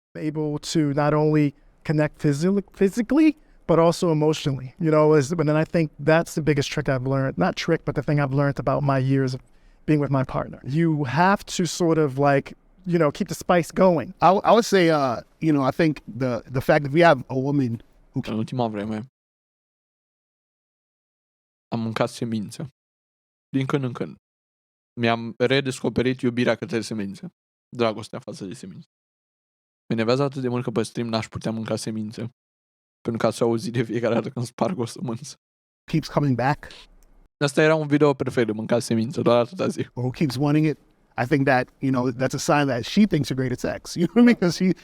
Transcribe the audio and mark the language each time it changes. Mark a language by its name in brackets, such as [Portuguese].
[English] able to not only connect physically, but also emotionally, and I think that's the biggest trick I've learned, not trick, but the thing I've learned about my years of being with my partner. You have to sort of keep the spice going. I would say, I think the fact that we have a woman who [Romanian] În ultima vreme am mâncat semințe. Din când în când. Mi-am redescoperit iubirea către semințe. Dragostea față de semințe. Mă enervează atât de mult că pe stream n-aș putea mânca semințe. Pentru că ați auzit de fiecare dată când sparg o sămânță. [English] keeps coming back, [Romanian] Asta era un video perfect de mâncat semințe, doar atâta zic. [English] or who keeps wanting it, I think that, that's a sign that she thinks you're great at sex. You know what I mean?